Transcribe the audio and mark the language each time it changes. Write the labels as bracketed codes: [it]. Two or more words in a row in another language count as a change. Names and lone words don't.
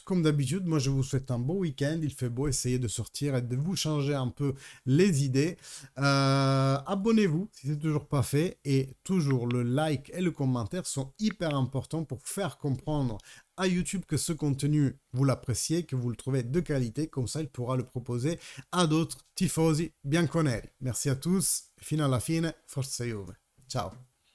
[fr] Comme d'habitude, moi je vous souhaite un beau week-end. Il fait beau, essayez de sortir et de vous changer un peu les idées. Abonnez-vous si ce n'est toujours pas fait. Et toujours le like et le commentaire sont hyper importants pour faire comprendre à YouTube que ce contenu, vous l'appréciez, que vous le trouvez de qualité. Comme ça, il pourra le proposer à d'autres [it] tifosi bianconeri. [fr] Merci à tous. [it] Fino alla fine, forza Juve. Ciao.